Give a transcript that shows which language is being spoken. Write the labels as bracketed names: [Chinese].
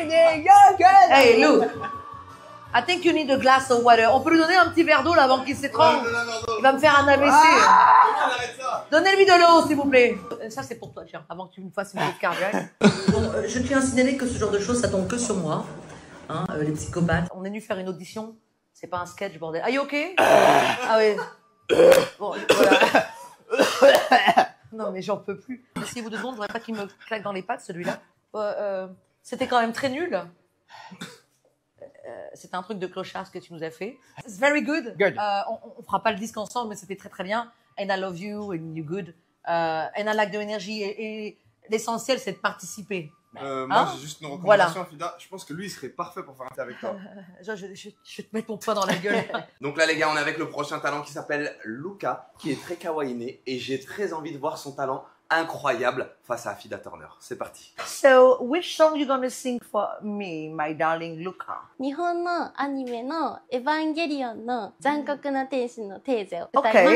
[English] Hey Lou, I think you need a glass of water. [French] On peut lui donner un petit verre d'eau là avant qu'il s'étrangle. Il va me faire un AVC. Donnez-lui de l'eau s'il vous plaît. Ça c'est pour toi, tiens, avant que tu me fasses une crise cardiaque. Je tiens à signaler que ce genre de choses ça tombe que sur moi. Hein, les psychopathes. On est venu faire une audition. C'est pas un sketch, bordel. [English] Are you okay? [French] Ah oui. Bon, voilà. Non, mais j'en peux plus. Si vous deux secondes, je voudrais pas qu'il me claque dans les pattes, celui-là. C'était quand même très nul. C'était un truc de clochard ce que tu nous as fait. [English] It's very good. Good. [French] On fera pas le disque ensemble, mais c'était très très bien. [English] And I love you, and you're good. And I like the energy. [French] Et l'essentiel, c'est de participer. Moi, j'ai juste une recommandation, Fida. Je pense que lui, il serait parfait pour faire un thé avec toi. Je vais te mettre mon poing dans la gueule. Donc là, les gars, on est avec le prochain talent qui s'appelle Luca, qui est très kawaiiné, et j'ai très envie de voir son talent incroyable face à Fida Turner. C'est parti. [English] So, which song you gonna sing for me, my darling Luca? [Japanese] 日本のアニメのエヴァンゲリオンの残酷な天使のテーゼを歌います。